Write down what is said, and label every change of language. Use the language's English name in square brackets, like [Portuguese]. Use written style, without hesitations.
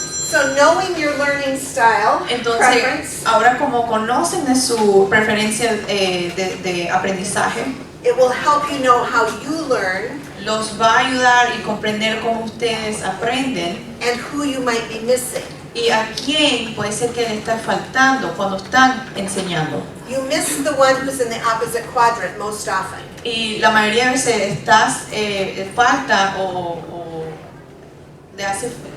[English] So knowing your learning style, [Spanish] Entonces, [English] preference, [Spanish] ahora como conocen de su preferencia de aprendizaje, [English] it will help you know how you learn [Spanish] los va a ayudar y comprender cómo ustedes aprenden [English] and who you might be missing. [Spanish] y a quién puede ser que le está faltando cuando están enseñando. [English] You miss the one who's in the opposite quadrant most often. [Spanish] Y la mayoría de veces estás falta o le hace